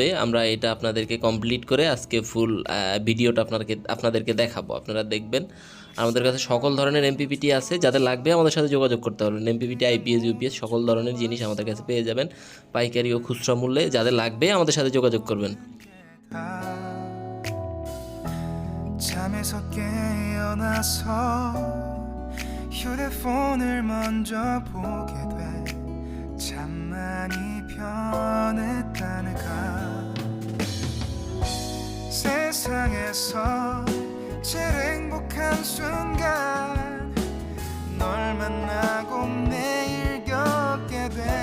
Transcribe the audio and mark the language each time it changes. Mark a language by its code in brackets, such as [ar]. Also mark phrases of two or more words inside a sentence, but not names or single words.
[bn] আমরা এটা আপনাদেরকে কমপ্লিট করে আজকে ফুল ভিডিওটা আপনাদেরকে দেখাবো, আপনারা দেখবেন। আমাদের কাছে সকল ধরনের এমপিপিটি আছে, যাদের লাগবে আমাদের সাথে যোগাযোগ করতে পারবেন। এমপিপিটি, আইপিএস, ইউপিএস সকল ধরনের জিনিস আমাদের কাছে পেয়ে যাবেন পাইকারি ও খুচরা মূল্যে। যাদের লাগবে আমাদের সাথে যোগাযোগ করবেন। [ko] 잠에서 깨어나서 휴대폰을 먼저 보게 돼 참 많이 변했다는가. 세상에서 제일 행복한 순간 널 만나고 매일 겪게 돼.